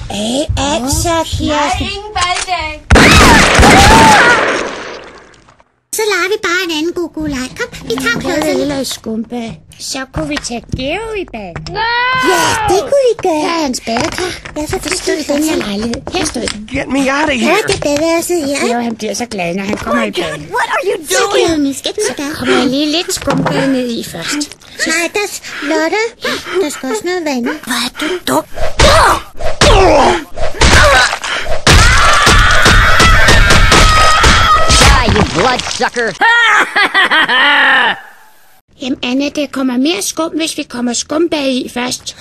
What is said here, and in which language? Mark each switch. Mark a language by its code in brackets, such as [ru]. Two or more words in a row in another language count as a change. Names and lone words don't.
[da] Altså, Kirsten. Ingen bad i dag. Så lader vi bare en anden god leg. Kom, vi tager Jeg klodserne. vil hellere i skumbad. Så kunne vi tage Geo i bad. Ja, det kunne vi gøre. Her er hans badekar. Ja, så Det stod i den her lejlighed. Her stod den. [en] Get me out of [da] Ja, [en] here! [da] det er badeværelset her. Geo, han bliver så glad, når han kommer i bad. [en] What are you [da] Så [en] doing? [da] kan vi skal den der. Kommer jeg lige lidt skumbad ned i først. Nej, Lotte, der skal også noget vand. Hvor er du dum. [en] Die, you bloodsucker! [da] Jamen, Anna, det kommer mere skum, hvis vi kommer skumbad i først.